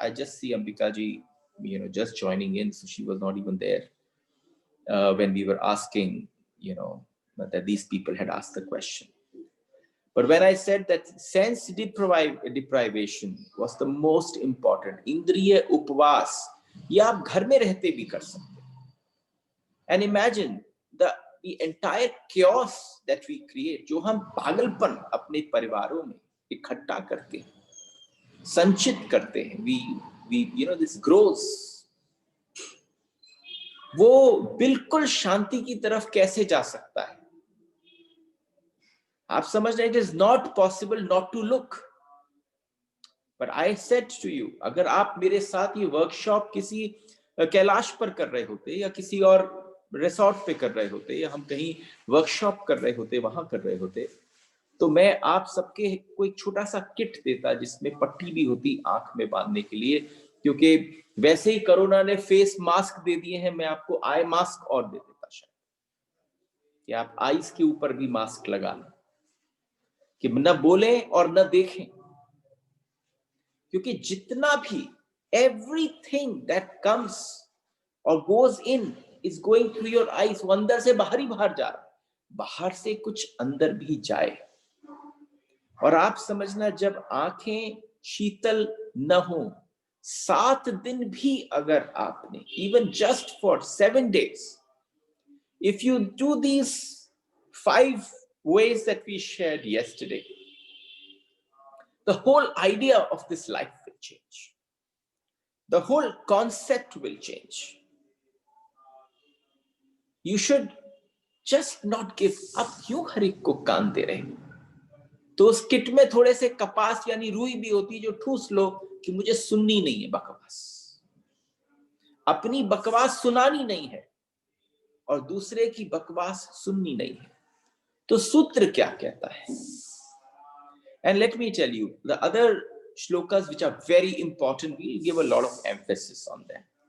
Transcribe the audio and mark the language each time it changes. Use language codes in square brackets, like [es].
[en] I just see Ambika ji, just joining in, so she was not even there when we were asking, that these people had asked the question. But when I said that sense deprivation was the most important, [hi] इंद्रिय उपवास, ये आप घर में रहते भी कर सकते. [en] And imagine the entire chaos that we create, [hi] जो हम पागलपन अपने परिवारों में इकट्ठा करते हैं, [en] संचित करते हैं, we this grows. [hi] वो बिल्कुल शांति की तरफ कैसे जा सकता है? आप समझ रहे हैं, [en] it is not possible not to look. [hi] But I said to you, अगर आप मेरे साथ ये वर्कशॉप किसी कैलाश पर कर रहे होते, या किसी और रिसोर्ट पे कर रहे होते, या हम कहीं वर्कशॉप कर रहे होते, वहां कर रहे होते, तो मैं आप सबके को एक छोटा सा किट देता जिसमें पट्टी भी होती आंख में बांधने के लिए, क्योंकि वैसे ही कोरोना ने फेस मास्क दे दिए हैं, मैं आपको आई मास्क और दे देता शायद, कि आप आईज के ऊपर भी मास्क लगा लें, कि न बोलें और न देखें, क्योंकि जितना भी [en] everything that comes और goes in is going through your eyes, [hi] वो अंदर से बाहर ही बाहर जा रहा है, बाहर से कुछ अंदर भी जाए। और आप समझना, जब आंखें शीतल न हो, 7 दिन भी अगर आपने, [en] Even just for 7 days, if you do these 5 ways that we shared yesterday, the whole idea of this life will change. The whole concept will change. You should just not give up. [hi] क्यों हर एक को कान दे रहे? तो उस kit में थोड़े से कपास यानी रुई भी होती, जो ठूस लो कि मुझे सुननी नहीं है बकवास, अपनी बकवास सुनानी नहीं है और दूसरे की बकवास सुननी नहीं है। तो सूत्र क्या कहता है? [en] And let me tell you, the other shlokas which are very important, we'll give a lot of emphasis on them.